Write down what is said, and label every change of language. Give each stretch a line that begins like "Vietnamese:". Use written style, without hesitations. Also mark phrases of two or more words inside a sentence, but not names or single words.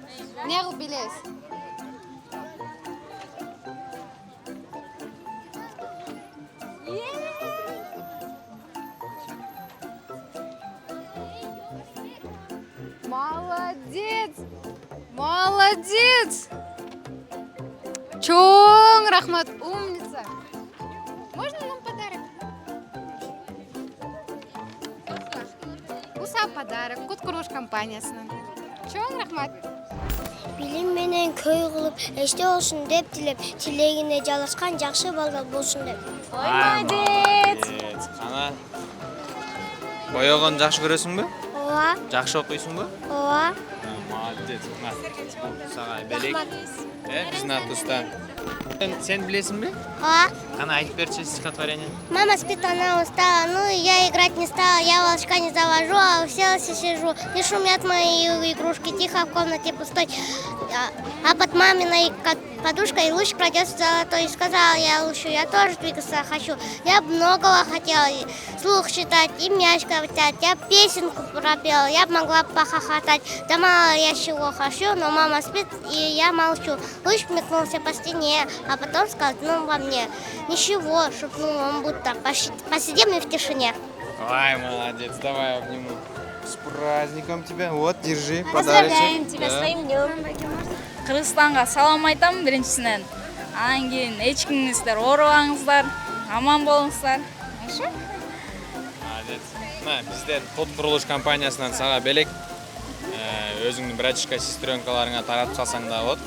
Kyrgyz: Эмне кылып билебиз? Молодец! Молодец! Чоң рахмат, умница!
Russian: Можно нам подарок? Уса подарок,
Kyrgyz: Куткуруш компаниясынан. Чоң рахмат! Билим менен көй кылып, эчте болсун деп тилеп, тилегине жалашкан жакшы балдар болсун деп. Ой, молодец. Кана боёгон жакшы көрөсүңбү? Ооба, Жакшы окуйсуңбу? ооба. Молодец. Сага белек. Биздин атыбыздан. Сен билесиңби? Ооба. Кана айтып берчи стихотворение.
Russian: Мама спит, она устала, ну я играть не стала, я волчка не завожу, а уселась и сижу. Не шумят мои игрушки, тихо в комнате пустой. А под маминой подушкой луч крадется золотой. И сказала я лучу, я тоже двигаться хочу. Я бы многого хотела, и слух читать, и мяч катать. Я песенку пропела, я бы могла похохотать. Да мало я чего хочу, но мама спит, и я молчу. Луч метнулся по стене, а потом скользнул во мне. Ничего, шепнул он, будто посидим и в тишине. Ой, молодец, давай обниму. С праздником тебя. Вот, держи, подарочек. Поздравляем тебя с твоим днем.
Kyrgyz: Кыргызстанга салам айтам биринчисинен. Анан кийин эчкиңиздер оорубаңыздар, аман болуңуздар. Хорошо? Молодец. Мына бизден код курулуш компаниясынан сага белек. Өзүңдүн братишка, сестренкаларыңа таратып салсаң да болот.